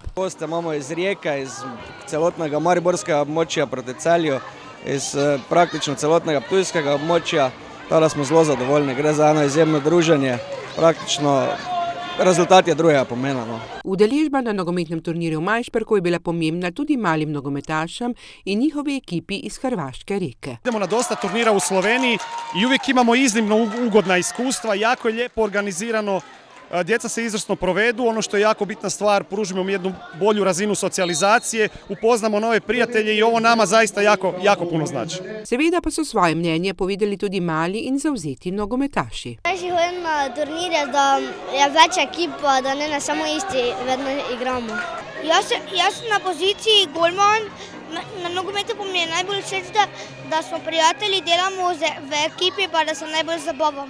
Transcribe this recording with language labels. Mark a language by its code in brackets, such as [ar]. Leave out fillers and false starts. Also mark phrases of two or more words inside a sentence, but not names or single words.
[sl] Goste imamo iz Rijeke, iz celotnega mariborskega območja proti Celju, iz praktično celotnega ptujskega območja. Tada smo zelo zadovoljni, gre za eno izjemno druženje, praktično rezultat je drugega pomena. Udeležba na nogometnem turnirju v Majšperku je bila pomembna tudi malim nogometašem in njihovi ekipi iz Hrvaške Rijeke. [hr] Idemo na dosta turnira u Sloveniji i uvijek imamo iznimno ugodna iskustva, jako je lijepo organizirano, djeca se izvrsno provedu, ono što je jako bitna stvar, pružimo im jednu bolju razinu socijalizacije, upoznamo nove prijatelje i ovo nama zaista jako puno znači. [sl] Seveda pa so svoje mnenje povedali tudi mali in zavzeti nogometaši. Najši hodim na turnirje, da je več ekip, da ne samo isti vedno igramo. Jaz sem na poziciji golman, na nogometu pa mi je najbolj všeč, da smo prijatelji, delamo v ekipi pa da se najbolj zabavamo.